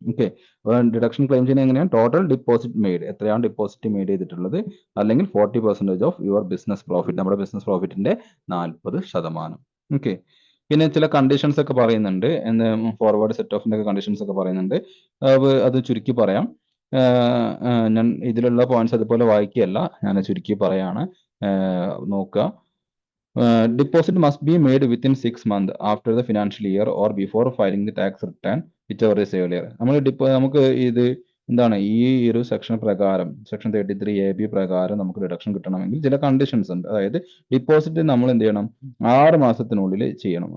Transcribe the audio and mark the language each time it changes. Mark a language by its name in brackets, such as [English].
[Malayalam] Okay, അപ്പോൾ deduction claim ചെയ്യുന്നത് എങ്ങനെയാണ്? [English] total deposit made, [Malayalam] എത്രയാണ് ഡിപ്പോസിറ്റ് മെയ്ഡ് ചെയ്തിട്ടുള്ളത്, അല്ലെങ്കിൽ [English] 40% of your business profit, [Malayalam] നമ്മുടെ ബിസിനസ് പ്രോഫിറ്റിന്റെ 40%. ഓക്കെ, പിന്നെ ചില കണ്ടീഷൻസ് ഒക്കെ പറയുന്നുണ്ട്, ഫോർവേഡ് സെറ്റ് ഓഫിന്റെ കണ്ടീഷൻസ് ഒക്കെ പറയുന്നുണ്ട്. അത് ചുരുക്കി പറയാം. ഞാൻ ഇതിലുള്ള പോയിന്റ്സ് അതുപോലെ വായിക്കുകയല്ല, ഞാൻ ചുരുക്കി പറയാണ്, നോക്കുക. [English] Deposit must be made within 6 months after the financial year or before filing the tax return, whichever is earlier. [Malayalam] നമുക്ക് ഇത് എന്താണ്, ഈ ഒരു സെക്ഷൻ പ്രകാരം, സെക്ഷൻ 33A(b) പ്രകാരം നമുക്ക് ഡിഡക്ഷൻ കിട്ടണമെങ്കിൽ ചില കണ്ടീഷൻസ് ഉണ്ട്. അതായത് ഡിപ്പോസിറ്റ് നമ്മൾ എന്ത് ചെയ്യണം? 6 മാസത്തിനുള്ളിൽ ചെയ്യണം.